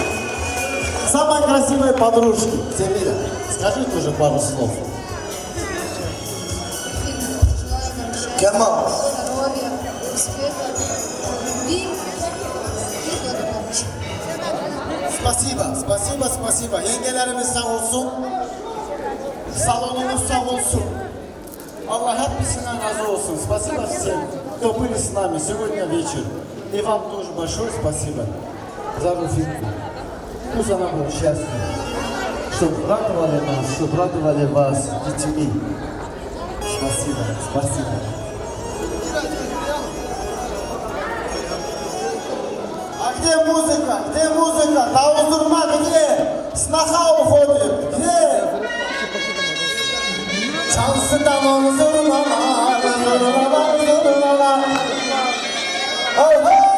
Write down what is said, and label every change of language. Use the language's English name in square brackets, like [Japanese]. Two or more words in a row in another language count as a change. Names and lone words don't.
[Russian] Самой красивой подружке. Семиля, скажи тоже пару слов. Кемал. Здоровья, успеха, любви и благодарности. Спасибо. [Turkish] Yengelerimiz sağ olsun. Salonumuz sağ olsun. Allah hepsinden razı olsun. [Russian] Спасибо всем, кто были с нами сегодня вечер. И вам тоже большое спасибо за Руфинку. Пусть она будет счастлива. Чтобы радовали нас, чтобы радовали вас детьми. Спасибо. А где музыка? Таузурма где? Сноха уходит. Где? [Turkish] Çalsından onu zırlama. Oy.